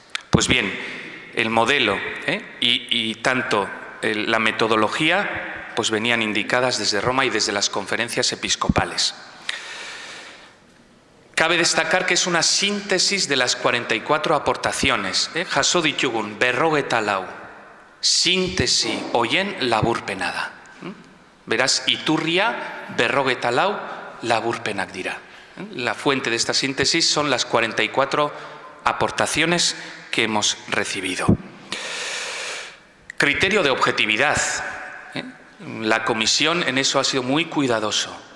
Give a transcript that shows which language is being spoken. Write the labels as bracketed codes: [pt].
[es] Pues bien, el modelo y tanto la metodología pues venían indicadas desde Roma y desde las conferencias episcopales. Cabe destacar que es una síntesis de las 44 aportaciones. [eu] Jaso ditugun 44 sintesi hoien laburpena da. Beraz, iturria 44 laburpenak dira. [es] La fuente de esta síntesis son las 44 aportaciones que hemos recibido. Criterio de objetividad. La comisión en eso ha sido muy cuidadoso.